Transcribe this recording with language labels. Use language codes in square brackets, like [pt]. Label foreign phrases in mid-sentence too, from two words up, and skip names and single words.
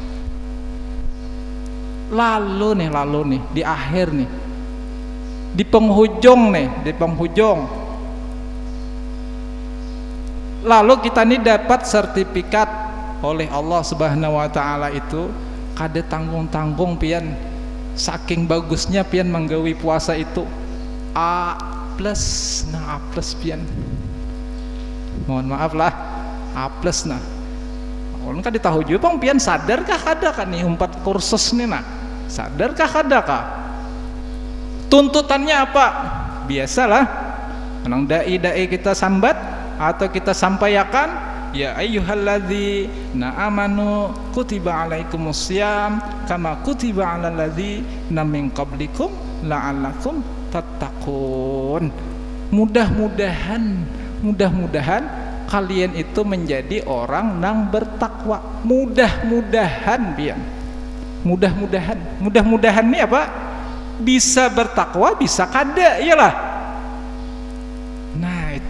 [bjn] Lalu nih di akhir nih, di penghujung lalu kita nih dapat sertifikat oleh Allah [ar] سبحانه وتعالى [bjn] itu kada tanggung pian, saking bagusnya pian menggawi puasa itu A+, nah A+ pian, mohon maaf lah A+ nah. Orang kan ditahu juga bang pian sadarkah kada kan nih umpat kursus nih nah, sadarkah kada kah? Tuntutannya apa? Biasalah, menang dai kita sambat atau kita sampaikan, [ar] يا أيها الذين آمنوا كتب عليكم الصيام كما كتب على الذين من قبلكم لعلكم تتقون. [id] Mudah-mudahan kalian itu menjadi orang yang bertakwa. [bjn] Mudah-mudahan pian. Mudah-mudahan ini apa? Bisa bertakwa, bisa kada, iyalah. Nah, itu.